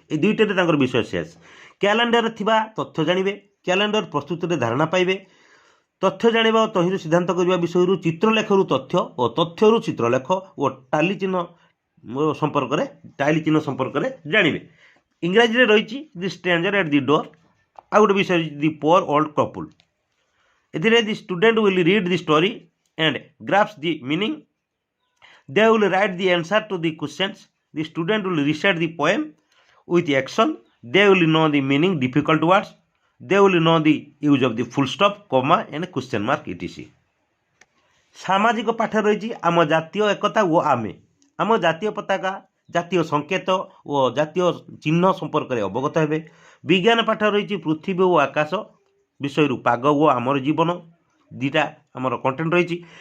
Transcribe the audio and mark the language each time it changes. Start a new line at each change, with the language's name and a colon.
Odia: এই ଦୁଇଟିରେ ତାଙ୍କର ବିଷୟ ଶେଷ। କ୍ୟାଲେଣ୍ଡରରେ ଥିବା ତଥ୍ୟ ଜାଣିବେ, କ୍ୟାଲେଣ୍ଡର ପ୍ରସ୍ତୁତିରେ ଧାରଣା ପାଇବେ, ତଥ୍ୟ ଜାଣିବା ଓ ତହିଁରୁ ସିଦ୍ଧାନ୍ତ କରିବା ବିଷୟରୁ ଚିତ୍ରଲେଖରୁ ତଥ୍ୟ ଓ ତଥ୍ୟରୁ ଚିତ୍ରଲେଖ ଓ ଟାଲି ଚିହ୍ନ ସମ୍ପର୍କରେ ଜାଣିବେ। ଇଂରାଜୀରେ ରହିଛି ଦି ଷ୍ଟ୍ରେଞ୍ଜର ଏଟ୍ ଦି ଡୋର୍। ଆଉ ଗୋଟେ ବିଷୟ ରହିଛି ଦି ପୋର୍ ଓଲ୍ଡ କପୁଲ୍। ଏଥିରେ
English: The student will read the story and grasp the meaning. They will write the answer to the questions. The student will recite the poem with action. They will know the meaning difficult words. They will know the use of the full stop, comma and question mark etc.
Odia: ସାମାଜିକ ପାଠ ରହିଛି ଆମ ଜାତୀୟ ଏକତା ଓ ଆମେ, ଆମ ଜାତୀୟ ପତାକା, ଜାତୀୟ ସଂକେତ ଓ ଜାତୀୟ ଚିହ୍ନ ସମ୍ପର୍କରେ ଅବଗତ ହେବେ। ବିଜ୍ଞାନ ପାଠ ରହିଛି ପୃଥିବୀ ଓ ଆକାଶ ବିଷୟରୁ ପାଗ ଓ ଆମର ଜୀବନ, ଦୁଇଟା ଆମର କଣ୍ଟେଣ୍ଟ ରହିଛି।